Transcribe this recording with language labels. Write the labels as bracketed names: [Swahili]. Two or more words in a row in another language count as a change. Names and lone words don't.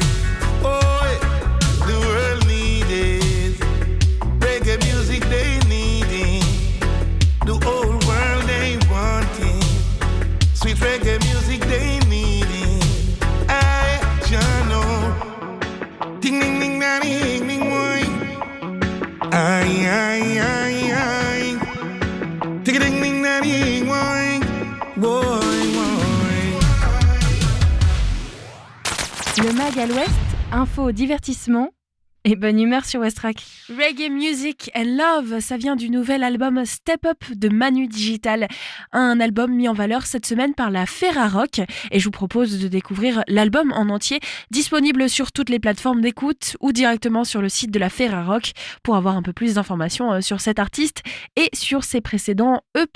[English] Oh, the world need it. Reggae music they need it. The whole world they want it. Sweet reggae music they need it. I just know. Ding ding ding da ding ding boy. Ay. Ding ding ding da ding boy. Boy. [French] Le mag à l'ouest, info, divertissement et bonne humeur sur Westrack. Reggae Music and Love, ça vient du nouvel album Step Up de Manu Digital. Un album mis en valeur cette semaine par la Ferrarock. Et je vous propose de découvrir l'album en entier, disponible sur toutes les plateformes d'écoute ou directement sur le site de la Ferrarock pour avoir un peu plus d'informations sur cet artiste et sur ses précédents EP.